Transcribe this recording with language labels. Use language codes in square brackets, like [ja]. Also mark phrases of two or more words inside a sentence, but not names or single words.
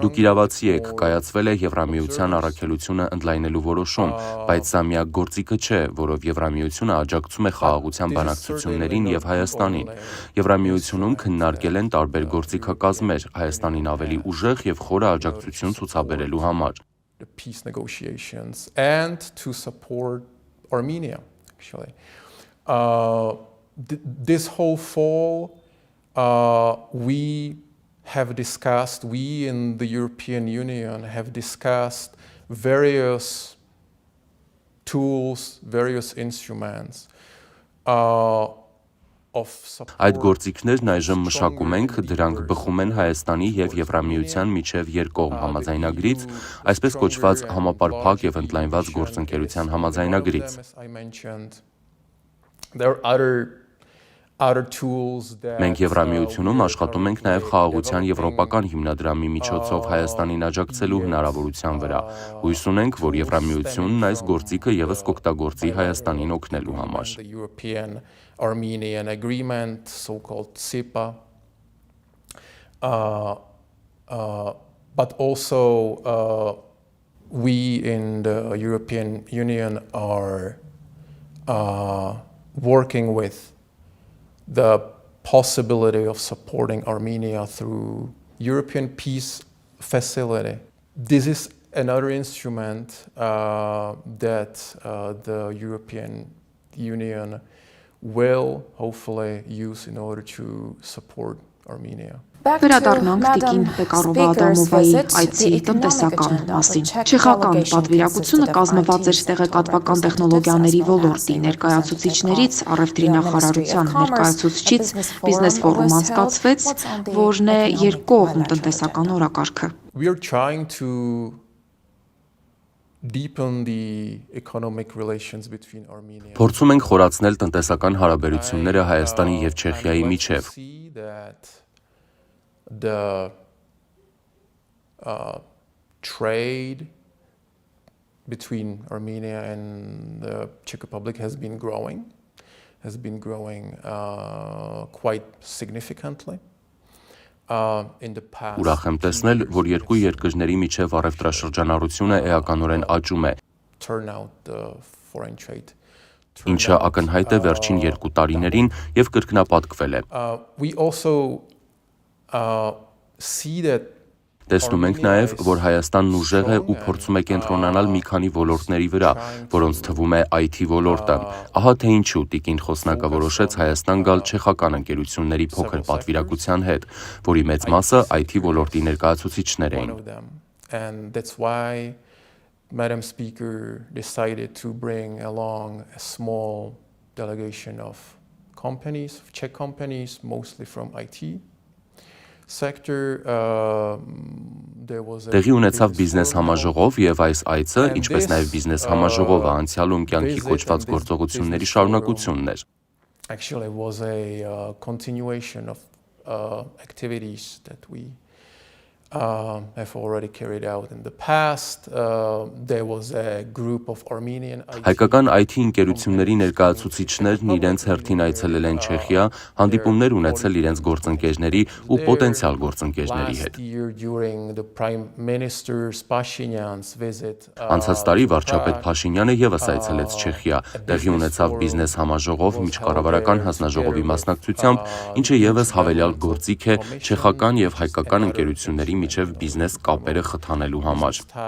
[hy] Դուք իրավացի եք, կայացվել է Եվրամիության առաքելությունը ընդլայնելու որոշում, բայց սա միակ գործիքը չէ, որով Եվրամիությունը աջակցում է խաղաղության բանակցություններին եւ Հայաստանին։ Եվրամիությունում քննարկել են տարբեր գործիքակազմեր, Հայաստանին ավելի ուժեղ եւ խորը աջակցություն ցուցաբերելու համար։ [en] The peace negotiations and to support Armenia, actually. This whole fall, we in the European Union have discussed various tools, various instruments of support. [hy] Այդ գործիքներն այժմ մշակում ենք, դրանք բխում են Հայաստանի եւ Եվրամիության միջև երկկողմ համաձայնագրից, այսպես կոչված համապարփակ եւ ընդլայնված գործընկերության համաձայնագրից։ Մենք Եվրամիությունում աշխատում ենք նաև խաղաղության եվրոպական հիմնադրամի միջոցով Հայաստանին աջակցելու հնարավորության վրա։ Հույս ունենք, որ Եվրամիությունն այս գործիքը ևս կօգտագործի Հայաստանին օգնելու համար։ [en] Armenian agreement, so-called SIPA, but also we in the European Union are working with the possibility of supporting Armenia through European Peace Facility. This is another instrument that the European Union will hopefully use in order to support Armenia. [hy] Վերադառնանք տիկին Պեկարովա Ադամովայի այցի տնտեսական մասին։ Չեխական պատվիրակությունը կազմված էր տեղեկատվական տեխնոլոգիաների ոլորտի ներկայացուցիչներից, առևտրի նախարարության ներկայացուցչից բիզնես ֆորում անցկացվեց, որն է երկկողմ տնտեսական օրակարգը։ [en] We are trying to deepen the economic relations between Armenia. [hy] Փորձում ենք խորացնել տնտեսական հարաբերությունները Հայաստանի եւ Չեխիայի միջև։ [en] The trade between Armenia and the Czech Republic has been growing quite significantly. [hy] Ուրախ եմ տեսնել, որ երկու երկրների միջև առևտրաշրջանառությունը էականորեն աճում է, ինչը ակնհայտ է վերջին 2 տարիներին եւ կրկնապատկվել է։ Տեսնում ենք նաև, որ Հայաստանն ուժեղ է ու փորձում է կենտրոնանալ մի քանի ոլորտների վրա, որոնց թվում է IT ոլորտը։ Ահա թե ինչու տիկին խոսնակը որոշեց Հայաստան գալ չեխական ընկերությունների փոքր պատվիրակության հետ, որի մեծ մասը IT ոլորտի ներկայացուցիչներ էին։ [en] And that's why Madam Speaker decided to bring along a small delegation of companies, Czech companies, mostly from IT. [hy] Տեղի ունեցավ բիզնես համաժողով եւ այս այցը, ինչպես նաեւ բիզնես համաժողովը անցյալում կյանքի կոչված գործողությունների շարունակությունն էր։ [en] Actually was a continuation of activities that we have already carried out in the past. There was a group of Armenian [hy] Հայկական IT ընկերությունների ներկայացուցիչներն իրենց հերթին այցելել են Չեխիա, հանդիպումներ ունեցել իրենց գործընկերների ու պոտենցիալ գործընկերների հետ։ Անցած տարի վարչապետ Փաշինյանը ևս այցելեց Չեխիա, տեղի ունեցավ բիզնես համաժողով միջկառավարական հանձնաժողովի մասնակցությամբ, ինչը ևս հավելյալ գործիք է չեխական եւ հայկական ընկերությունների միջև բիզնես կապերը խթանելու համար։